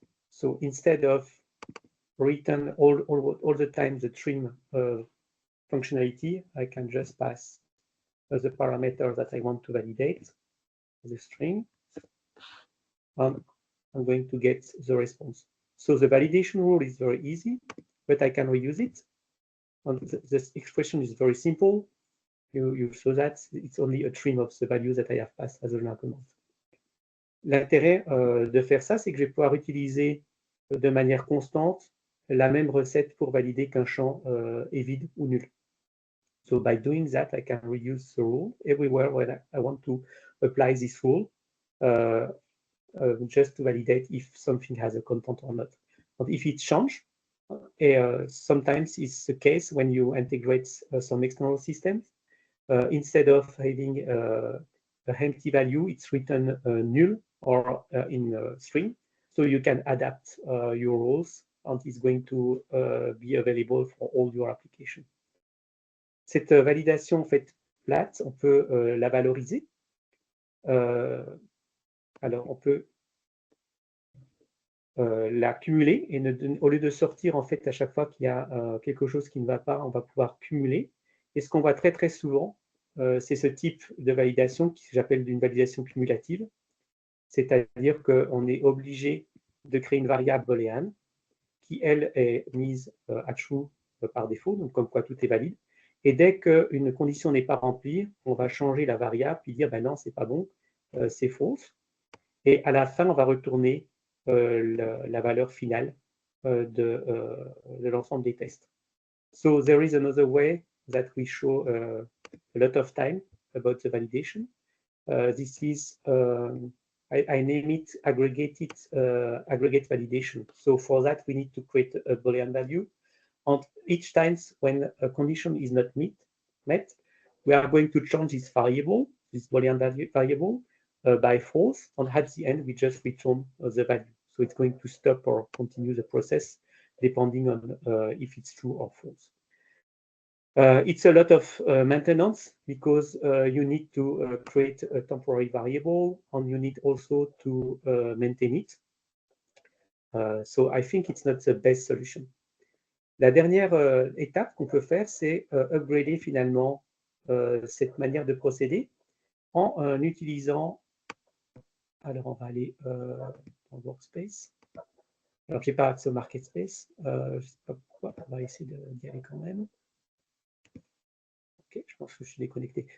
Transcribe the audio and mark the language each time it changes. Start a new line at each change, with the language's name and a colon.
English: So instead of written all the time the trim functionality, I can just pass the parameter that I want to validate, the string, and I'm going to get the response. So the validation rule is very easy, but I can reuse it. And this expression is very simple. You saw that it's only a trim of the value that I have passed as an argument.
French: L'intérêt de faire ça, c'est que je vais pouvoir utiliser de manière constante la même recette pour valider qu'un champ est vide ou nul.
English: So by doing that, I can reuse the rule everywhere where I want to apply this rule, just to validate if something has a content or not. But if it changes, sometimes it's the case when you integrate some external systems. Instead of having an empty value, it's written null or in string. So you can adapt your rules, and it's going to be available for all your applications.
French: Cette validation en fait plate, on peut la valoriser. Alors, on peut la cumuler et au lieu de sortir en fait à chaque fois qu'il y a quelque chose qui ne va pas, on va pouvoir cumuler. Et ce qu'on voit très très souvent, c'est ce type de validation qui j'appelle une validation cumulative. C'est-à-dire qu'on est obligé de créer une variable booléenne qui, elle, est mise à true par défaut, donc comme quoi tout est valide. Et dès qu'une condition n'est pas remplie, on va changer la variable puis dire ben non, c'est pas bon, c'est false. Et à la fin, on va retourner la valeur finale de l'ensemble des tests.
English: So there is another way that we show a lot of time about the validation. This is I name it aggregate validation. So for that, we need to create a Boolean value. And each time when a condition is not met, we are going to change this variable, this Boolean variable, by false. And at the end, we just return the value. So it's going to stop or continue the process depending on if it's true or false. It's a lot of maintenance because you need to create a temporary variable and you need also to maintain it. So I think it's not the best solution.
French: La dernière étape qu'on peut faire, c'est upgrader finalement cette manière de procéder en utilisant. Alors on va aller dans Workspace. Alors j'ai pas accès au Market Space. Je ne sais pas pourquoi. On va essayer d'y aller quand même. Ok, je pense que je suis déconnecté.